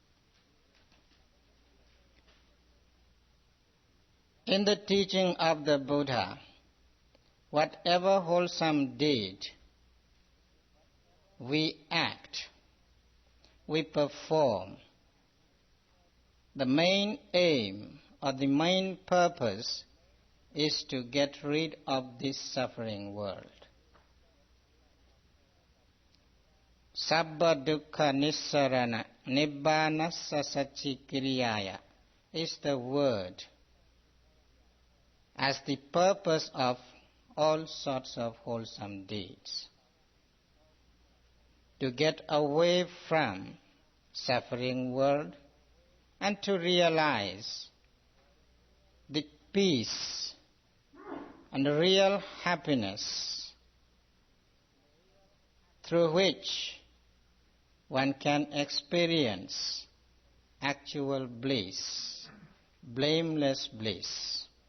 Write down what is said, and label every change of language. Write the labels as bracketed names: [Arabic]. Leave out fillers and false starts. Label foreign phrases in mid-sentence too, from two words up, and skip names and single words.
[English] In the teaching of the Buddha, whatever wholesome deed we act, we perform, the main aim or the main purpose is to get rid of this suffering world. [Pali] Sabba dukkha nissarana nibbana sasachikiriyaya [English] is the word as the purpose of all sorts of wholesome deeds. To get away from suffering world and to realize the peace and real happiness through which one can experience actual bliss, blameless bliss.